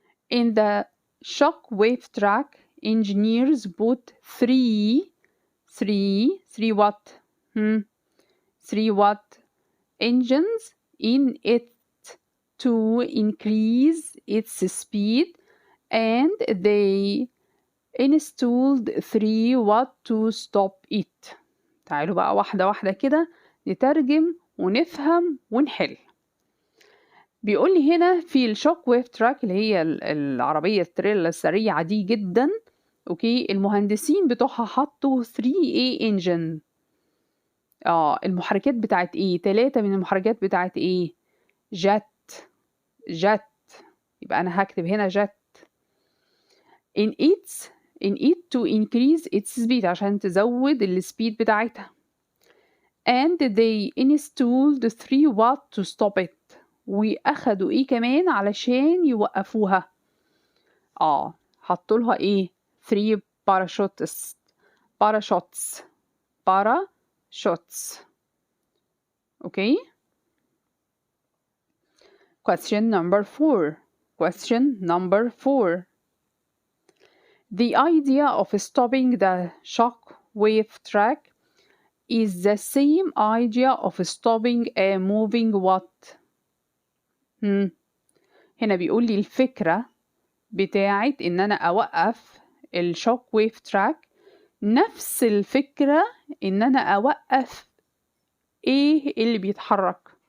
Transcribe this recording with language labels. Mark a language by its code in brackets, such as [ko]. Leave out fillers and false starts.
[en] In the shock wave track, engineers put three what? 3 what? Engines in it to increase its speed, and they installed 3 what to stop it. [ar] تعالوا بقى واحدة واحدة كده نترجم ونفهم ونحل. بيقول لي هنا في الشوك ويف تراك اللي هي العربية التريلا السريعة دي جدا. اوكي المهندسين بتوعها حطوا 3A engine. المحركات بتاعت ايه؟ 3 من المحركات بتاعت ايه؟ جت. يبقى انا هكتب هنا جت. [en] in it to increase its speed [ar] عشان تزود السبيد بتاعتها. [en] and they installed 3 watt to stop it. [ar] واخدوا ايه كمان علشان يوقفوها؟ حطوا لها ايه؟ 3 parachutes. اوكي. [en] Question number 4. The idea of stopping the shock wave track is the same idea of stopping a moving what. [ar] هنا بيقول لي الفكرة بتاعت إن أنا أوقف الشوك ويف تراك نفس الفكرة إن أنا أوقف إيه اللي بيتحرك.